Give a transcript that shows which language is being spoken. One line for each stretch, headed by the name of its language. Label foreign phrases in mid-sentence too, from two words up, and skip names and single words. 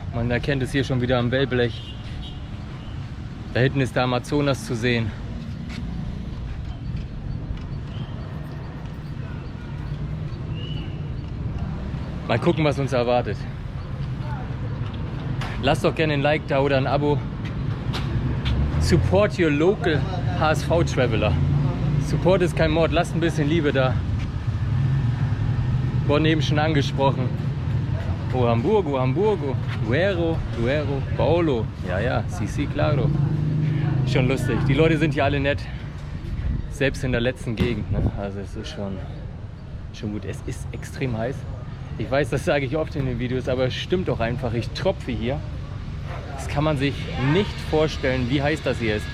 German: Man erkennt es hier schon wieder am Wellblech. Da hinten ist der Amazonas zu sehen. Mal gucken, was uns erwartet. Lasst doch gerne ein Like da oder ein Abo.
English: Support your local HSV-Traveler.
German: Support ist kein Mord, lasst ein bisschen Liebe da. Wurden eben schon angesprochen. O Hamburgo, Hamburgo, Duero, Duero, Paolo. Ja,
Spanish: sí, claro.
German: Schon lustig. Die Leute sind hier alle nett. Selbst in der letzten Gegend. Ne? Also es ist schon gut. Es ist extrem heiß. Ich weiß, das sage ich oft in den Videos, aber es stimmt doch einfach. Ich tropfe hier. Das kann man sich nicht vorstellen, wie heiß das hier ist.